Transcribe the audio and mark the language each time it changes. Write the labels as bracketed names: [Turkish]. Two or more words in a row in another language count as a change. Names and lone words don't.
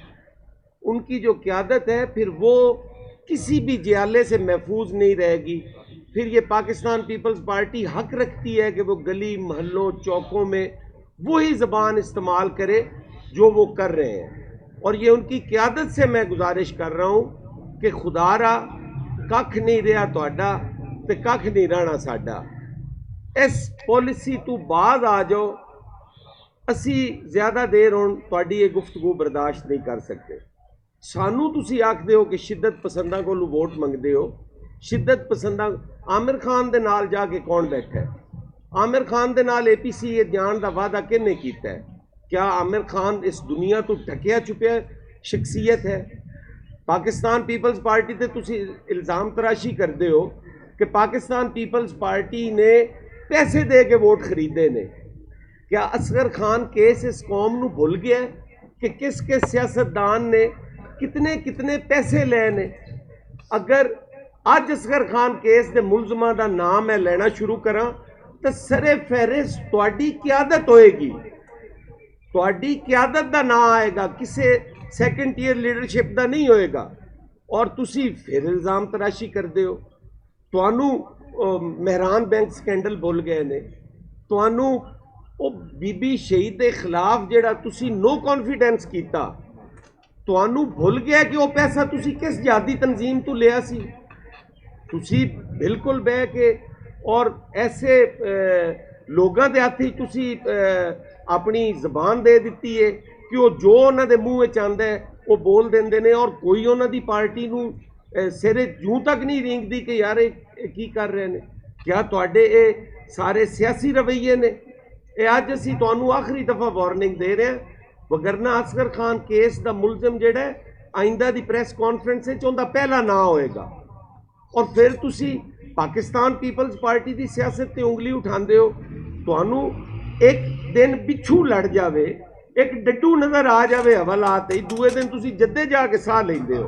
[Urdu] ان کی جو قیادت ہے پھر وہ کسی بھی جیالے سے محفوظ نہیں رہے گی. پھر یہ پاکستان پیپلز پارٹی حق رکھتی ہے کہ وہ گلی محلوں چوکوں میں وہی زبان استعمال کرے جو وہ کر رہے ہیں. اور یہ ان کی قیادت سے میں گزارش کر رہا ہوں کہ خدا را [Punjabi] ککھ نہیں رہا تہاڈا تے ککھ نہیں رہنا ساڈا. [Urdu] اس پالیسی تو باز آ جاؤ. [Punjabi] اسی زیادہ دیر ہون تہاڈی [Urdu] یہ گفتگو برداشت نہیں کر سکتے. [Punjabi] سانو تسی آکھدے ہو کہ شدت پسنداں کولو ووٹ منگدے ہو. شدت پسنداں عامر خان دے نال جا کے کون بیٹھا ہے؟ عامر خان دے نال اے پی سی یہ جان دا وعدہ کنے کیتا ہے؟ کیا عامر خان اس دنیا تو ڈھکیا چھپیا شخصیت ہے؟ پاکستان پیپلز پارٹی تے تسی الزام تراشی کردے ہو کہ پاکستان پیپلز پارٹی نے پیسے دے کے ووٹ خریدے نے. کیا اصغر خان کیس اس قوم نو بھول گیا ہے کہ کس کس سیاستدان نے کتنے کتنے پیسے لے نے؟ اگر اج اصغر خان کیس دے ملزماں دا نام میں لینا شروع کراں تو سر فہرست تہاڈی قیادت ہوئے گی. تہاڈی قیادت دا نام آئے گا، کسے سیکنڈ ٹیئر لیڈرشپ دا نہیں ہوئے گا. اور تسی پھر الزام تراشی کردے ہو. تانوں مہران بینک سکینڈل بھول گئے نے. تانوں او بی بی شہید دے خلاف جڑا تسی نو کانفیڈنس کیتا، تانوں بھول گیا کہ وہ پیسہ تسی کس جہادی تنظیم تو لیا سی. تسی بالکل بہ کے اور ایسے لوگاں دے ہاتھ تسی اپنی زبان دے دیتی ہے کہ وہ جو انہاں دے منہ وچ آندا ہے وہ بول دیندے نے اور کوئی انہاں دی پارٹی نو سرے جوں تک نہیں رینگدی کہ یار کی کر رہے نے. کیا تواڈے اے سارے سیاسی رویے نے؟ ਇਹ ਅੱਜ ਅਸੀਂ ਤੁਹਾਨੂੰ ਆਖਰੀ ਦਫਾ ਵਾਰਨਿੰਗ ਦੇ ਰਹੇ ਹਾਂ, ਵਗਰਨਾ ਅਸਗਰ ਖਾਨ ਕੇਸ ਦਾ ਮੁਲਜ਼ਮ ਜਿਹੜਾ ਹੈ, ਆਇੰਦਾ ਦੀ ਪ੍ਰੈਸ ਕਾਨਫਰੰਸ ਵਿੱਚ ਉਹਦਾ ਪਹਿਲਾ ਨਾਂ ਹੋਏਗਾ। ਔਰ ਫਿਰ ਤੁਸੀਂ ਪਾਕਿਸਤਾਨ ਪੀਪਲਜ਼ ਪਾਰਟੀ ਦੀ ਸਿਆਸਤ ਤੇ ਉਂਗਲੀ ਉਠਾਉਂਦੇ ਹੋ। ਤੁਹਾਨੂੰ ਇੱਕ ਦਿਨ ਪਿੱਛੂ ਲੜ ਜਾਵੇ, ਇੱਕ ਡੱਡੂ ਨਜ਼ਰ ਆ ਜਾਵੇ ਹਵਾਲਾਤ ਹੀ, ਦੂਏ ਦਿਨ ਤੁਸੀਂ ਜੱਦੇ ਜਾ ਕੇ ਸਾਹ ਲੈਂਦੇ ਹੋ।